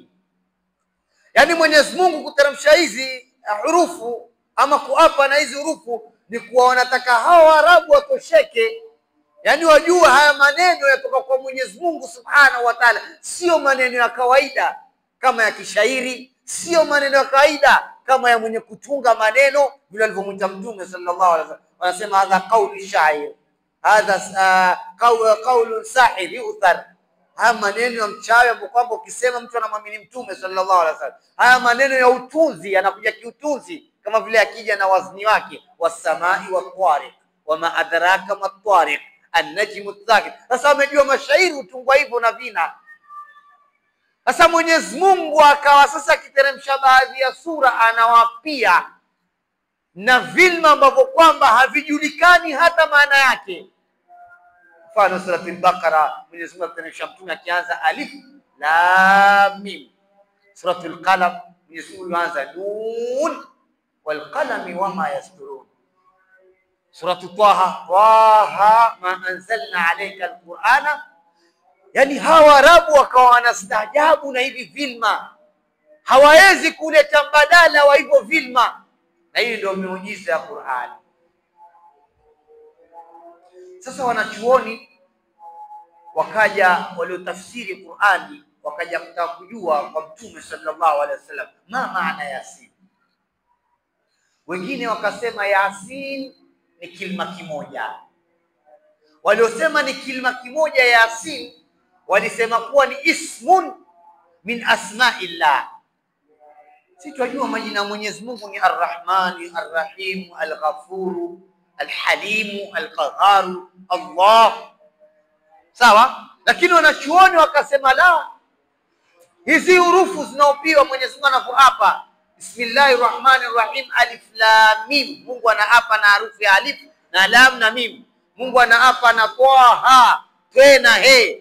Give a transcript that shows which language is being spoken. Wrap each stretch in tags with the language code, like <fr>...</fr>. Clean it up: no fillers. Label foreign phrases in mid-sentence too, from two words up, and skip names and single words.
<sw>Yani Mwenyezi Mungu kuteremsha hizi hurufu ama kuapa na hizi hurufu ni kuwa wanataka hao Waarabu watosheke, yani wajua haya maneno yatoka kwa Mwenyezi Mungu</sw> <ar>سبحانه وتعالى,</ar> <sw>sio maneno ya kawaida kama ya kishairi, sio maneno ya kawaida kama ya mwenye kutunga maneno vile alivyomwita Mtume</sw> <ar>صلى الله عليه وسلم. Wanasema هذا قول شاعر هذا قول ساحر يؤثر.</ar> <sw>Haya maneno ya mchawi ambapo kwamba ukisema mtu anamwamini Mtume</sw> <ar>صلى الله عليه وسلم.</ar> <sw>Haya maneno ya utunzi, yanakuja kiutunzi kama vile akija na wazni wake,</sw> <ar>والسماء والطارق وما أدراك ما الطارق النجم الثاقب.</ar> <sw>Sasa amejua mashairi utungwa hivyo na vina. Sasa Mwenyezi Mungu akawa sasa akiteremsha baadhi ya sura anawapia na vilma ambavyo kwamba havijulikani hata maana yake. Mfano suratul Baqara, Mwenyezi Mungu akateremsha Mtume akianza</sw> <ar>ألف لام ميم.</ar> <sw>Suratul Qalam, Mwenyezi Mungu anaanza</sw> <ar>ن والقلم وما يسطرون.</ar> <sw>Suratul Taha,</sw> <ar>طه ما أنزلنا عليك القرآن</ar> <sw>Yani hawa Arabu wakawa wanastaajabu na hivi vilma, hawawezi kuleta mbadala wa hivyo vilma, na hii ndio miujiza ya Qur'ani. Sasa wanachuoni wakaja waliotafsiri Qur'ani wakaja kutaka kujua kwa Mtume</sw> <ar>صلى الله عليه وسلم</ar> <sw>maana Yasin. Wengine wakasema Yasin ni kilima kimoja. Waliosema ni kilima kimoja Yasin walisema kuwa ni</sw> <ar>اسم من أسماء الله.</ar> <sw>Si tunajua majina ya Mwenyezi Mungu ni Ar-Rahman, Ar-Rahim, Al-Ghafur, Al-Halim, Al-Qahhar, Allah. Sawa? Lakini wanachuoni wakasema la, hizi hurufu zinaopiwa Mwenyezi Mungu anapoapa</sw> <ar>بسم الله الرحمن الرحيم ألف لام ميم,</ar> <sw>Mungu anaapa na harufi ya alif na lam na mim. Mungu anaapa na Taha, tena he.</sw>